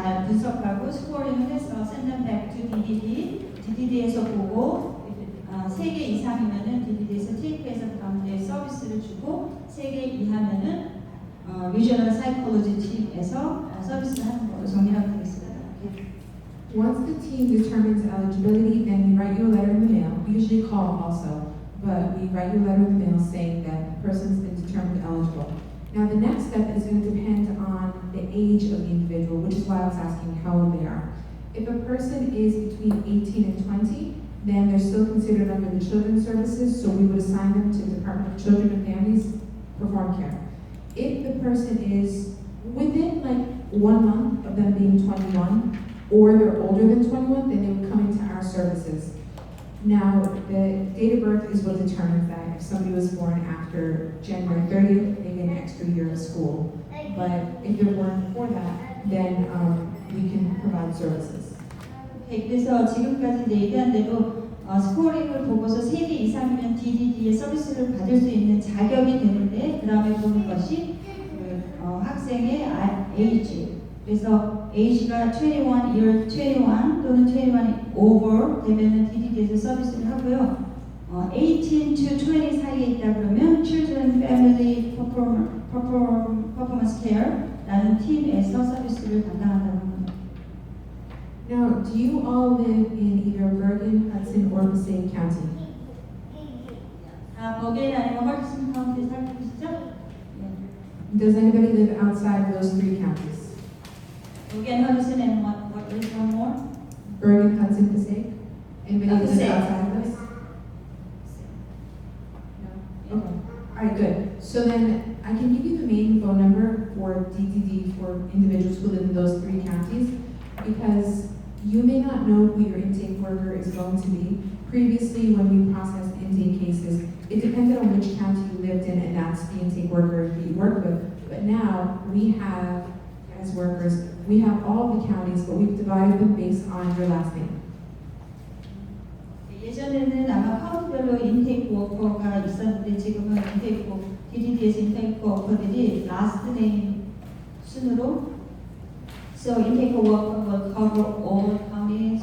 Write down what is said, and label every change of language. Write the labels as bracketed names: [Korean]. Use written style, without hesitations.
[Korean] 분석하고 스코어링을 해서 [English] send them back to DDD. [Korean] DDD에서 보고 3개 이상이면은 DDD에서 테이크해서 가운데 서비스를 주고 3개 이하면은 Regional Psychology 팀에서 서비스를 하는 걸로 정리하면 되겠습니다. [English] Once the team determines eligibility, then we write you a letter in the mail. We usually call also, but we write you a letter in the mail saying that the person's been determined eligible. Now the next step is going to depend on the age of the individual, which is why I was asking how old they are. If a person is between 18 and 20, then they're still considered under the Children's Services, so we would assign them to the Department of Children and Families, perform care. If the person is within like 1 month of them being 21, or they're older than 21, then they would come into our services. Now, the date of birth is what determines that. If somebody was born after January 30th, they get an extra year of school. But if they're born before that, then we can provide services. [Korean] 네, 그래서 지금까지 이제 얘기한 대로 스코어링을 보고서 3개 이상이면 DDD의 서비스를 받을 수 있는 자격이 되는데 그 다음에 보는 것이 학생의 에이지. 그래서 에이지가 21, year 21 또는 21 over 되면은 DDD에서 서비스를 하고요. 18 to 20 사이에 있다 그러면 Children Family Performance Care라는 팀에서 서비스를 담당한다고 합니다. [English] Now, do you all live in either Bergen, Hudson, or Passaic County? [Korean] 버게인 아니면 허드슨 카운티에 살고 계시죠? [English] Does anybody live outside of those 3 counties? 버게인, 허드슨, and what is one more? Bergen, Hudson, Passaic? Anybody live Passaic. outside of those? No? Okay. Alright, good. So then I can give you the main phone number for DDD for individuals who live in those 3 counties because you may not know who your intake worker is going to be. Previously, when we processed intake cases, it depended on which county you lived in and that's the intake worker that you worked with. But now we have, as workers, we have all the counties, but we've divided them based on your last name. [Korean] 예전에는 아마 카운트별로 인테이크 워커가 있었는데 지금은 DDD에서 인테이크 워커들이 last name 순으로 [English] so intake worker will cover all counties